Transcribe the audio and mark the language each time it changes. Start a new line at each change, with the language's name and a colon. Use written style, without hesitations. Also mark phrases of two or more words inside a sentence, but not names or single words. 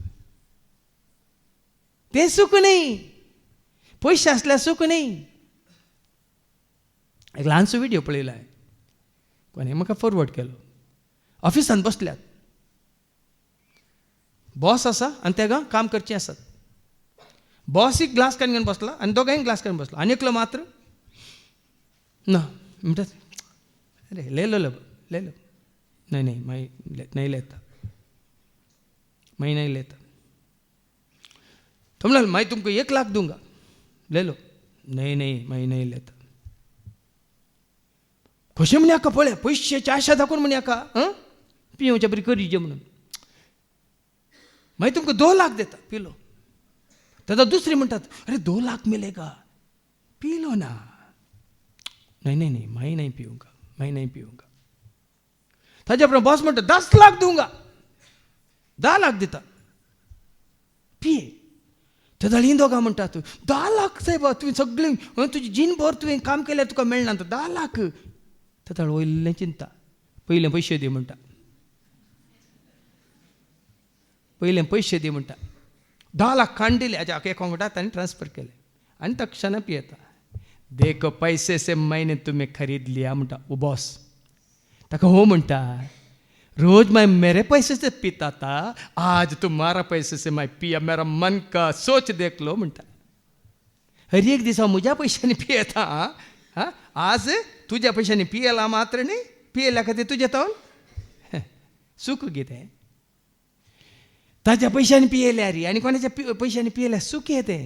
Konkani: तें सूख न्ही पयशे आसल्यार सूख न्ही एक ल्हानसो विडियो पळयलो हांवें कोणें म्हाका फॉरवर्ड केलो ऑफिसांत बसल्यात बॉस आसा आनी तेका काम करचें आसात बॉस एक ग्लास काडून घेवन बसला आनी दोगांय ग्लास काडून बसला आनी एकलो मात्र ना म्हणटात
Hindi: अरे ले लो नहीं मैं नहीं लेता मैं नहीं लेता तो बोला मैं तुमको 1 लाख दूंगा ले लो नहीं मैं नहीं लेता
Konkani: कशें म्हणे हाका पळय पयशाची आशा दाखोवन म्हणे हाका पिवच्या बरी करीजे म्हणून
Hindi: मैं तुमको 2 लाख देता पिलो दादा
Konkani: दुसरे म्हणतात
Hindi: अरे 2 लाख मिलेगा पी लो ना नहीं मैं नहीं पीऊंगा मैं नहीं पीऊंगा
Konkani: ताजे अपना बॉस म्हणटा
Hindi: 10 लाख दूंगा
Konkani: 10 लाख दिता पिये ते दाळीन दोगा म्हणटात 10 लाख साहेब तुवें सगळें तुजी जीनभर तुवें काम केल्यार तुका मेळना 10 लाख ते दाळ वयलें चिंता पयलें पयशे दी म्हणटा पयलें पयशे दी म्हणटा 10 लाख खांड दिले हाच्या अकाउंटात ताणें ट्रान्सफर केले आनी तो क्षण पियेता.
Hindi: देखो पैसे से मैंने तुम्हें खरीद लिया म्हणटा वो बॉस.
Konkani: ताका हो म्हणटा,
Hindi: रोज मैं मेरे पैसे से पीता था, आज तुम्हारा पैसे से मैं पिया, मेरा मन का सोच देख लो म्हणटा.
Konkani: हर एक दिसा म्हज्या पयशांनी पियेता. हां, आज तुज्या पयशांनी पियेला मात्र न्ही, पियेल्या खातीर तुजें तोंड सूख कितें. ताज्या पयशांनी पियेल्या रे आनी कोणाच्या पयशांनी पियेल्या सूख येतें.